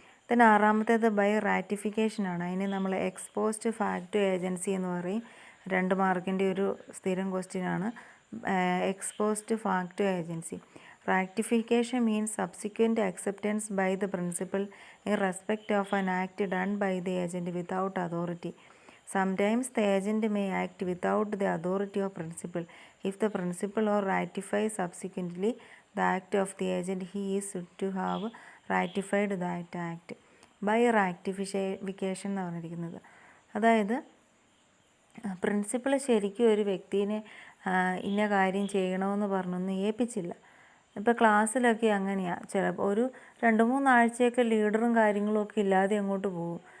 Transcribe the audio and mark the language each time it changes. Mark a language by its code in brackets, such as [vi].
[ml] then ആറാമത്തേത് by റാറ്റിഫിക്കേഷനാണ്. അതിന് നമ്മൾ ex post facto agency എന്ന് പറയും. 2 മാർക്കിൻ്റെ ഒരു സ്ഥിരം ക്വസ്റ്റ്യനാണ് ex post facto agency. [en] Ratification means subsequent acceptance by the principal in respect of an act done by the agent without authority. Sometimes the agent may act without the authority of principal. If the principal or ratifies subsequently the act of the agent, he is said to have ratified that act. [ml] By ratification എന്ന് പറഞ്ഞിരിക്കുന്നത്, അതായത് principal ശരിക്കും ഒരു വ്യക്തിനെ ഇന്ന കാര്യം ചെയ്യണമെന്ന് പറഞ്ഞൊന്നും ഏൽപ്പിച്ചില്ല. ഇപ്പോൾ ക്ലാസ്സിലൊക്കെ അങ്ങനെയാണ്. ചിലപ്പോൾ ഒരു 2-3 ആഴ്ചയൊക്കെ ലീഡറും കാര്യങ്ങളും ഒക്കെ ഇല്ലാതെ അങ്ങോട്ട് പോകും.